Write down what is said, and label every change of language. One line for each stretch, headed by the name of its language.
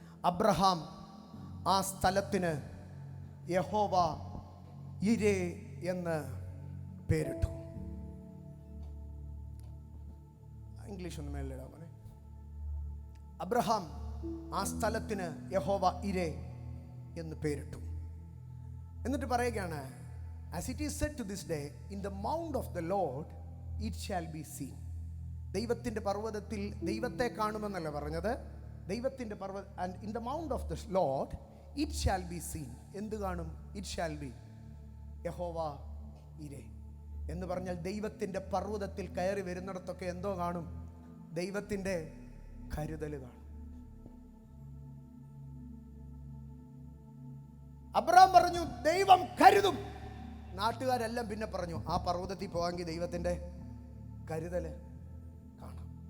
Malayalam: Abraham ആ സ്ഥലത്തിന് യഹോവ ഇരേ എന്ന് പേരിട്ടു. ഇംഗ്ലീഷ് ഒന്ന് മേലിടാ മോനെ. അബ്രഹാം ആ സ്ഥലത്തിന് യഹോവ ഇരേ എന്ന് പേരിട്ടു. എന്നിട്ട് പറയുകയാണ്,
English: as it is said to this day, in the mount of the Lord it shall be seen.
Malayalam: ദൈവത്തിൻ്റെ പർവ്വതത്തിൽ ദൈവത്തെ കാണുമെന്നല്ല പറഞ്ഞത്, ദൈവത്തിൻ്റെ പർവ്വത,
English: and in the mount of the Lord it shall be seen.
Malayalam: എന്ത് കാണും?
English: it shall be
Malayalam: യഹോവ ഇരേ എന്ന് പറഞ്ഞാൽ ദൈവത്തിൻ്റെ പർവ്വതത്തിൽ കയറി വരുന്നിടത്തൊക്കെ എന്തോ കാണും? ദൈവത്തിൻ്റെ കരുതൽ കാണും. അബ്രഹാം പറഞ്ഞു, ദൈവം കരുതും. നാട്ടുകാരെല്ലാം പിന്നെ പറഞ്ഞു, ആ പർവ്വതത്തിൽ പോകാമെങ്കിൽ ദൈവത്തിൻ്റെ കരുതല് കാണാം.